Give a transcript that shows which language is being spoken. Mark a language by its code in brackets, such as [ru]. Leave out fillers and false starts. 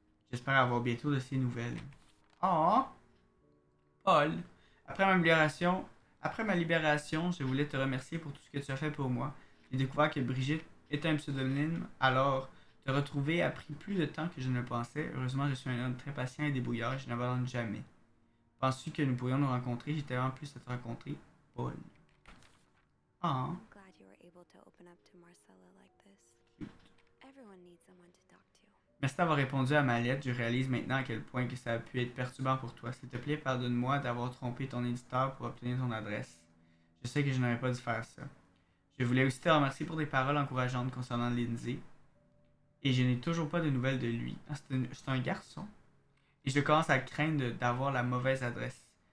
[fr] J'espère avoir bientôt de ces nouvelles. Oh! Paul, après ma libération, je voulais te remercier pour tout ce que tu as fait pour moi. J'ai découvert que Brigitte était un pseudonyme, alors te retrouver a pris plus de temps que je ne le pensais. Heureusement, je suis un homme très patient et débrouillard, je n'abandonne jamais. Penses-tu que nous pourrions nous rencontrer? J'étais vraiment plus à te rencontrer, Paul. Ah, [en] I'm glad you were able to open up to Marcella like this. Everyone needs someone to talk to. [fr] merci d'avoir répondu à ma lettre. Je réalise maintenant à quel point que ça a pu être perturbant pour toi. S'il te plaît, pardonne-moi d'avoir trompé ton éditeur pour obtenir ton adresse. Je sais que je n'aurais pas dû faire ça. Je voulais aussi te remercier pour tes paroles encourageantes concernant Lindsay. Et je n'ai toujours pas de nouvelles de lui. Ah, c'est un garçon. Et je commence à craindre d'avoir la mauvaise adresse.